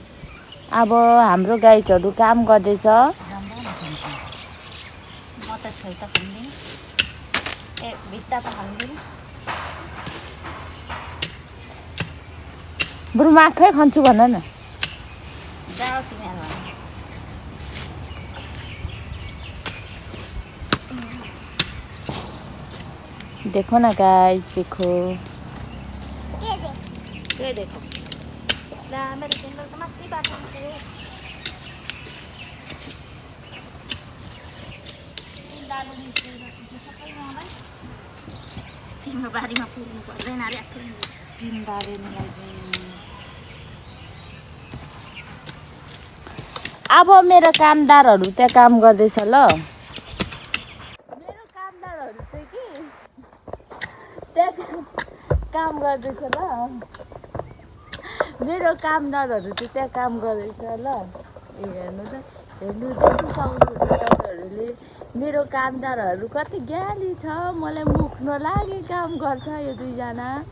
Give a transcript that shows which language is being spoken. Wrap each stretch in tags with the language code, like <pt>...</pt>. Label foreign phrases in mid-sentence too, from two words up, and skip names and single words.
<ne>अब हाम्रो गाई चढु काम गर्दैछ म त छोइ त खान्दिनँ ए भित्ता त खान्दिनँ बरु म आफै खान्छु भन न जाऊ तिमीहरू</ne> <hi>देखो ना गाइस देखो</hi> <ne>के देखो ला मेरो टेन्डर त माथि बाटो थियो तिम्रो बारीमा पुग्नु पर्दैन अरे तिनदाले मिलाइदिनु अब मेरो कामदारहरू त्यहाँ काम गर्दैछ ल मेरो कामदारहरू चाहिँ कि त्यहाँ काम गर्दैछ ल मेरो कामदारहरू चाहिँ त्यहाँ काम गर्दैछ ल ए हेर्नु देख्नु सक्नुहुन्छ तपाईँहरूले मेरो कामदारहरू कति ज्ञानी छ मलाई मुख नलागे काम गर्छ यो दुईजना</ne>